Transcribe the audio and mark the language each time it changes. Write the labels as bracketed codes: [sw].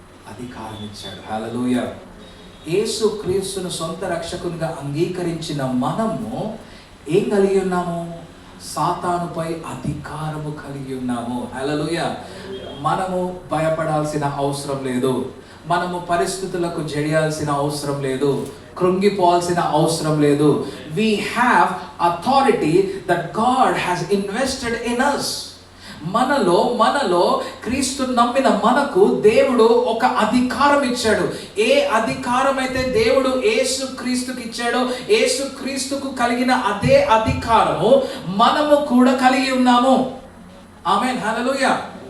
[te] అధికారం ఇచ్చాడు. హల్లెలూయా. యేసు క్రీస్తును సొంత రక్షకునిగా అంగీకరించిన మనము ఏం కలిగి ఉన్నాము? సాతానుపై అధికారము కలిగి ఉన్నాము. హల్లెలూయా. మనము భయపడాల్సిన అవసరం లేదు, మనము పరిస్థితులకు జడియాల్సిన అవసరం లేదు, కృంగిపోవాల్సిన అవసరం లేదు. [en] We have authority that God has invested in us. [te] మనలో క్రీస్తు నమ్మిన మనకు దేవుడు ఒక అధికారం ఇచ్చాడు. ఏ అధికారం అయితే దేవుడు యేసు క్రీస్తుకి ఇచ్చాడో, యేసు క్రీస్తుకు కలిగిన అదే అధికారము మనము కూడా కలిగి ఉన్నాము. ఆమేన్, హల్లెలూయా.